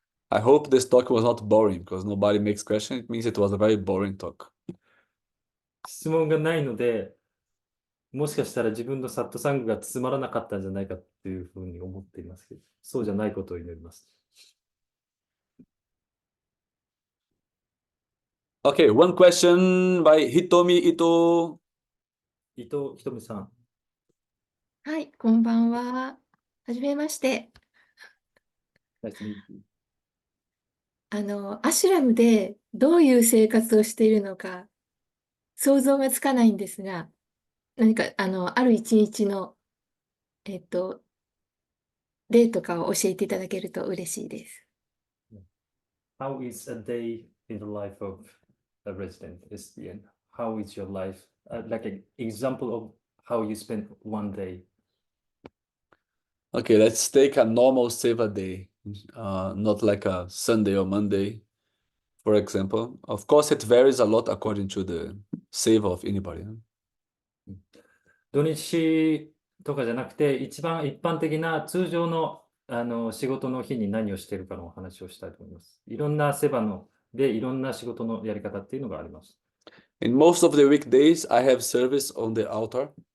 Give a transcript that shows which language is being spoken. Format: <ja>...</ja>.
<en>I hope this talk was not boring because nobody makes questions. It means it was a very boring talk.</en> <ja>質問がないので、もしかしたら自分のサットサングがつまらなかったんじゃないかっていうふうに思っていますけど、そうじゃないことを祈ります。</ja> <en>Okay, one question by Hitomi Ito.</en> <ja>伊藤ひとみさん。はい、こんばんは。はじめまして。アシュラムでどういう生活をしているのか想像がつかないんですが、何かある一日の、例とかを教えていただけると嬉しいです。</ja> <en>How is a day in the life of a resident SDN? How is your life? Like an example of how you spend one day. Okay, let's take a normal Seva day, not like a Sunday or Monday, for example. Of course, it varies a lot according to the Seva of anybody.</en> <ja>土日とかじゃなくて、一番一般的な通常の、仕事の日に何をしているかのお話をしたいと思います。いろんなセバでいろんな仕事のやり方っていうのがあります。</ja> <en>In most of the weekdays, I have service on the altar.</en>